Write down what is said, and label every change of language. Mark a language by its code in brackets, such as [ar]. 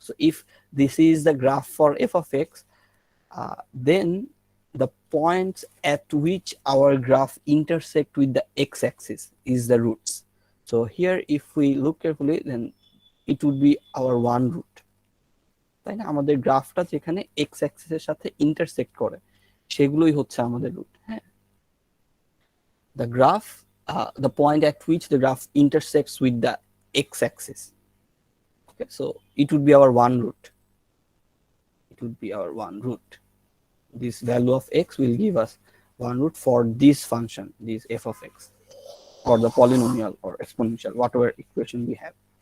[en] So if this is the graph for f of x, then the points at which our graph intersect with the x-axis is the roots. So here if we look carefully, then it would be our one root, [bn] তাই না? আমাদের গ্রাফটা যেখানে x অ্যাক্সিসের সাথে intersect করে সেগুলোই হচ্ছে আমাদের রুট। [en] হ্যাঁ, the graph, the point at which the graph intersects with the x-axis. Okay, so it would be our one root. It would be our one root. This value of x will give us one root for this function, this f of x, or the polynomial or exponential, whatever equation we have.